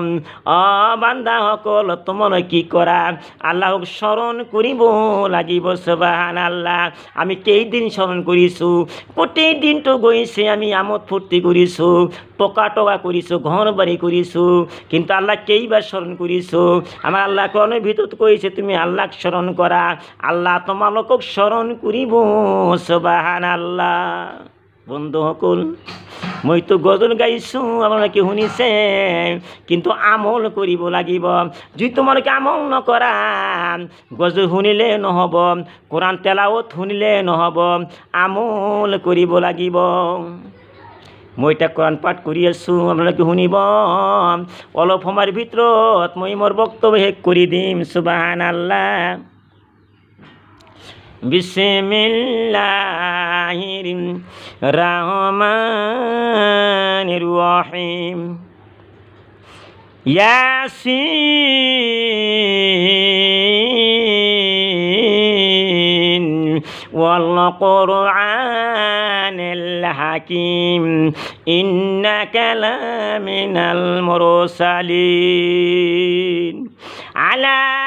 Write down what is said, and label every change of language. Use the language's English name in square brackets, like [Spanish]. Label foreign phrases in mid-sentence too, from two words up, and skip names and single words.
[Assamese] বান্দাসকল, তোমালোকে কি কৰা? আল্লাহক স্মৰণ কৰিব লাগিব। সুবহানাল্লাহ। আমি কেইদিন স্মৰণ কৰিছোঁ? গোটেই দিনটো গৈছে, আমি আমোদ ফূৰ্তি কৰিছোঁ, টকা কৰিছোঁ, ঘৰ বাৰী কৰিছোঁ, কিন্তু আল্লাহ কেইবাৰ স্মৰণ কৰিছোঁ? আমাৰ আল্লাহ কোৱাৰ ভিতৰত তো কইছে তুমি আল্লাহ স্মরণ করা, আল্লাহ তোমালোকক স্মরণ করিব। সুবহানাল্লাহ। বন্ধু সকল, মই তো গজল গাইছোঁ, আপোনালোকে শুনিছে, কিন্তু আমল কৰিব লাগিব। যদি তোমালোকে আমল নকৰা, গজল শুনিলে নহ'ব, কোরআন তেলাওয়াত শুনিলে নহ'ব, আমল কৰিব লাগিব। মই এতিয়া কোরআন পাঠ কৰি আছোঁ, আপোনালোকে শুনিব। অলপ সময়ৰ ভিতৰত মই মোৰ বক্তব্য শেষ কৰি দিম। [Arabic] سبحان الله. بسم الله الرحمن الرحيم. يس والقرآن الحكيم إنك لمن المرسلين على